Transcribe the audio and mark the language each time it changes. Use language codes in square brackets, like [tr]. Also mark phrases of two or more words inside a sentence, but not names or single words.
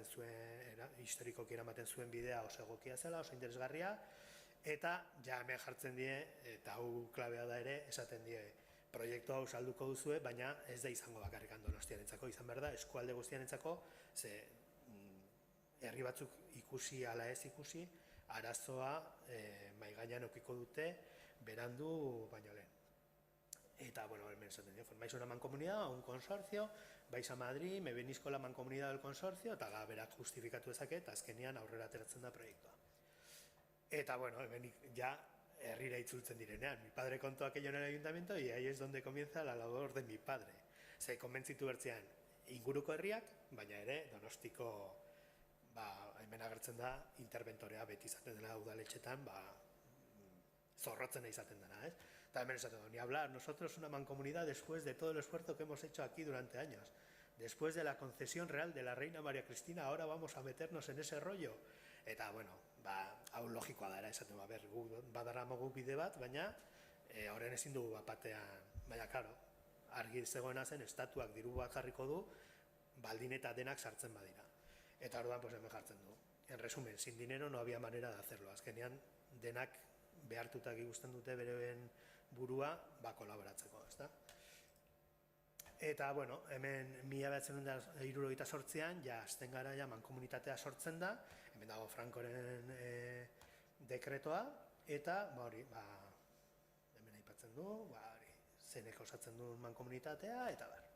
[eu] zuen, historikoki eramaten zuen bidea oso egokia zela, oso interesgarria, eta ja hemen jartzen die, eta hau klabea da ere, esaten die, proiektu hau salduko duzue, baina ez da izango bakarrikan Donostiarentzako, izan behar da, eskualde guztiarentzako, ze herri batzuk ikusi ala ez ikusi, arazoa mahai gainean edukiko dute, berandu baino lehen. Eta, hemen esaten dio, [es] formáis una mancomunidad o un consorcio, vais a Madrid, me venís con la mancomunidad del consorcio, [eu] eta berak justifikatu dezake, eta azkenean aurrera ateratzen da proiektua. Eta, hemen ja herrira itzultzen direnean. [es] Mi padre contó aquello en el ayuntamiento y ahí es donde comienza la labor de mi padre. [eu] Ze konbentzitu bertzean inguruko herriak, baina ere Donostiko hemen agertzen da interventorea beti izaten dela udaletxetan, zorrotzen izaten dena, ez? Eta hemen esaten du, [es] ni hablar, nosotros una mancomunidad después de todo el esfuerzo que hemos hecho aquí durante años. Después de la concesión real de la reina María Cristina, ahora vamos a meternos en ese rollo. [eu] Eta, hau logikoa da, esaten du, badaramogu bide bat, baina horren ezin dugu batean, baina, karo, argi zegoena zen, estatuak diru bat jarriko du, baldin eta denak sartzen badira. Eta orduan, hemen jartzen du. [es] En resumen, sin dinero no había manera de hacerlo. [eu] Azkenean, denak behartutak ikusten dute bereen burua, kolaboratzeko, ezta? Eta, hemen 1978an, ja, azten gara, ja, mankomunitatea sortzen da, hemen dago Frankoren dekretoa, eta, hemen aipatzen du, zenek osatzen du mankomunitatea, eta